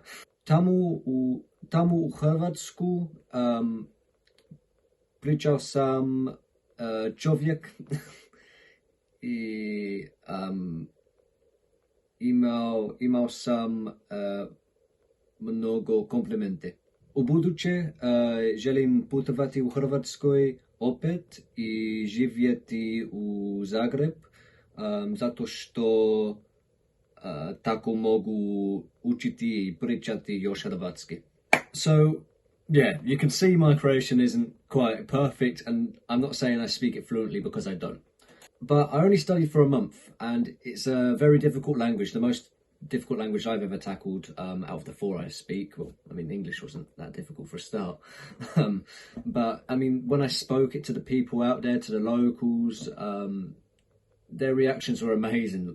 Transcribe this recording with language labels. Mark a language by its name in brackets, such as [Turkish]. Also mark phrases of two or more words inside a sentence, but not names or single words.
[Croatian] Tamo u Hrvatsku pričao sam čovjek i imao sam mnogo komplimente. U buduće želim putovati u Hrvatskoj opet i živjeti u Zagreb, zato što tako mogu učiti i pričati još hrvatski. [English] So, yeah, you can see my Croatian isn't quite perfect, and I'm not saying I speak it fluently because I don't. But I only studied for a month, and it's a very difficult language, the most difficult language I've ever tackled out of the 4 I speak. Well, I mean, English wasn't that difficult for a start. But, I mean, when I spoke it to the people out there, to the locals, their reactions were amazing.